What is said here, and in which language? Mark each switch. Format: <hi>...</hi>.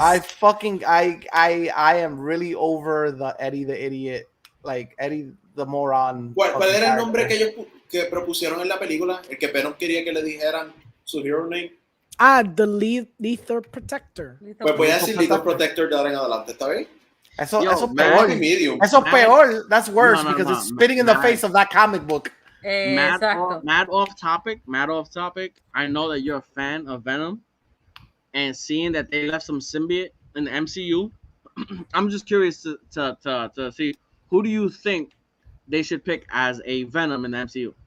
<en>I am really over the Eddie the Idiot, like Eddie the Moron.</en> <es>¿Cuál era el nombre que ellos que propusieron en la película? El que Venom quería que le dijeran su hero name.</es> <en>The Lethal Protector.</en> <es>Pues voy a decir Lethal Protector de ahora en adelante, ¿está bien? Eso</es> <en>Mad</en> <es>peor.</es> <en>Medium.</en> <es>Eso peor.</es> <en>That's worse</en> <es>No,</es> <en>because it's spitting in the face of that comic book. Mad off topic. I know that you're a fan of Venom, and seeing that they left some symbiote in the MCU, I'm just curious to see who do you think they should pick as a Venom in the MCU.</en>